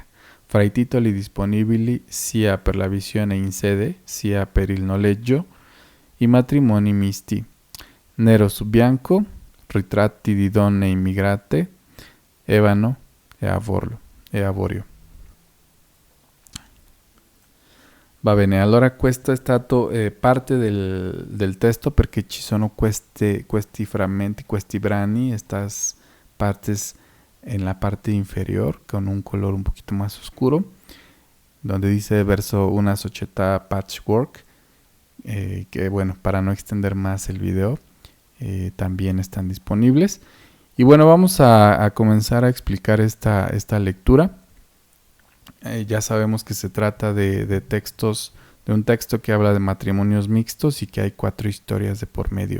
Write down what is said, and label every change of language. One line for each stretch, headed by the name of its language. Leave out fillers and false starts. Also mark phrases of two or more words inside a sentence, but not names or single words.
Italian: Fra i titoli disponibili sia per la visione in sede sia per il noleggio, i matrimoni misti, nero su bianco, ritratti di donne immigrate, Evano e Avorio. Va bene, allora questo è stato parte del testo perché ci sono questi frammenti, questi brani,
Spanish: estas partes en la parte inferior con un color un poquito más oscuro, donde dice
Italian: verso una società patchwork,
Spanish: que bueno, para no extender más el video, también están disponibles. Y bueno, vamos a comenzar a explicar esta lectura. Ya sabemos que se trata de un texto que habla de matrimonios mixtos y que hay 4 historias de por medio.